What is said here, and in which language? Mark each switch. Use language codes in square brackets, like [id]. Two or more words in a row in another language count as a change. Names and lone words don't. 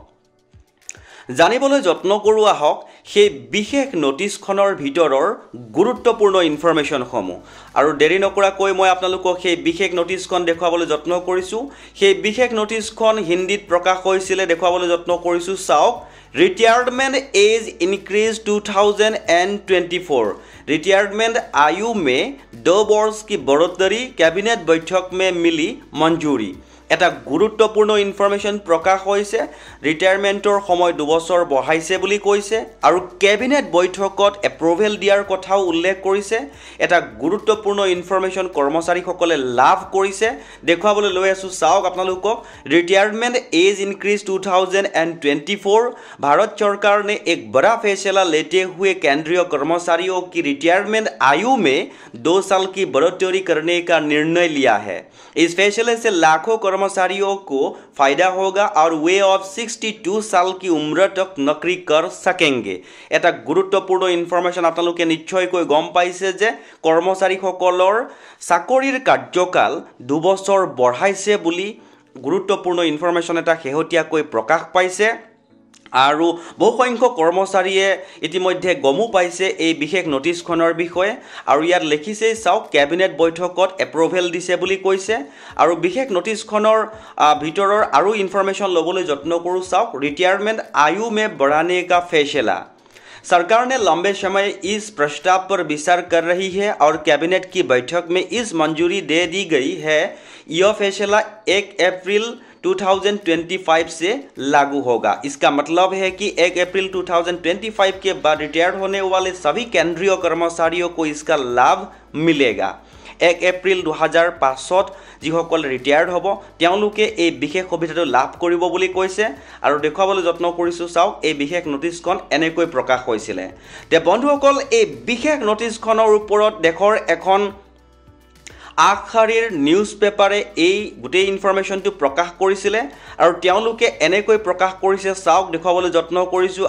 [as] জানিবলৈ যত্ন কৰোঁ আহক সেই বিশেষ নটিছখনৰ ভিতৰৰ গুৰুত্বপূৰ্ণ ইনফৰমেশ্যনসমূহ আৰু দেৰি নকৰাকৈ মই আপোনালোকক সেই বিশেষ নটিছখন দেখুৱাবলৈ যত্ন কৰিছোঁ সেই বিশেষ নটিছখন হিন্দীত প্ৰকাশ হৈছিলে দেখুৱাবলৈ যত্ন কৰিছোঁ চাওক [en] retirement age increase [hi] 2024 रिटायरमेंट आयु में 2 वर्ष की बढ़ोतरी कैबिनेट बैठक में मिली मंजूरी [as] এটা গুৰুত্বপূৰ্ণ ইনফৰমেশ্যন প্ৰকাশ হৈছে ৰিটায়াৰমেণ্টৰ সময় 2 বছৰ বঢ়াইছে বুলি কৈছে আৰু কেবিনেট বৈঠকত এপ্ৰুভেল দিয়াৰ কথাও উল্লেখ কৰিছে এটা গুৰুত্বপূৰ্ণ ইনফৰমেশ্যন কৰ্মচাৰীসকলে লাভ কৰিছে দেখুৱাবলৈ লৈ আছো চাওক আপোনালোকক [en] retirement age increase [hi] 2024 भारत सरकार ने एक बड़ा फैसला लेते हुए केंद्रीय कर्मचारियों की रिटायरमेंट आयु में 2 साल की बढ़ोतरी करने का निर्णय लिया है इस फैसले से लाखों कर्मचारियों को फायदा होगा और वे अब 62 साल की उम्र तक नौकरी कर सकेंगे [as] এটা গুৰুত্বপূৰ্ণ ইনফৰমেশ্যন আপোনালোকে নিশ্চয়কৈ গম পাইছে যে কৰ্মচাৰীসকলৰ চাকৰিৰ কাৰ্যকাল 2 বছৰ বঢ়াইছে বুলি গুৰুত্বপূৰ্ণ ইনফৰমেশ্যন এটা শেহতীয়াকৈ প্ৰকাশ পাইছে আৰু বহু সংখ্যক কৰ্মচাৰীয়ে ইতিমধ্যে গমো পাইছে এই বিশেষ নটিছখনৰ বিষয়ে আৰু ইয়াত লিখিছে চাওক কেবিনেট বৈঠকত এপ্ৰুভেল দিছে বুলি কৈছে আৰু বিশেষ নটিছখনৰ ভিতৰৰ আৰু ইনফৰমেশ্যন ল'বলৈ যত্ন কৰোঁ চাওক [hi] रिटायरमेंट आयु में बढ़ाने का फैसला सरकार ने लंबे समय इस प्रस्ताव पर विचार कर रही है और कैबिनेट की बैठक में इस मंजूरी दे दी गई है यह फैसला 1 अप्रैल 2025 से लागू होगा इसका मतलब है कि 1 अप्रैल 2025 के बाद रिटायर्ड होने वाले सभी केंद्रीय कर्मचारियों को इसका लाभ मिलेगा [as] 1 एप्रिल 2005 যিসকল ৰিটায়াৰ্ড হ'ব তেওঁলোকে এই বিশেষ সুবিধাটো লাভ কৰিব বুলি কৈছে আৰু দেখুৱাবলৈ যত্ন কৰিছোঁ চাওক এই বিশেষ নটিছখন এনেকৈ প্ৰকাশ হৈছিলে তে বন্ধুসকল এই বিশেষ নটিছখনৰ ওপৰত দেশৰ এখন আখৰিৰ নিউজ পেপাৰে এই গোটেই ইনফৰমেশ্যনটো প্ৰকাশ কৰিছিলে আৰু তেওঁলোকে এনেকৈ প্ৰকাশ কৰিছে চাওক দেখুৱাবলৈ যত্ন কৰিছোঁ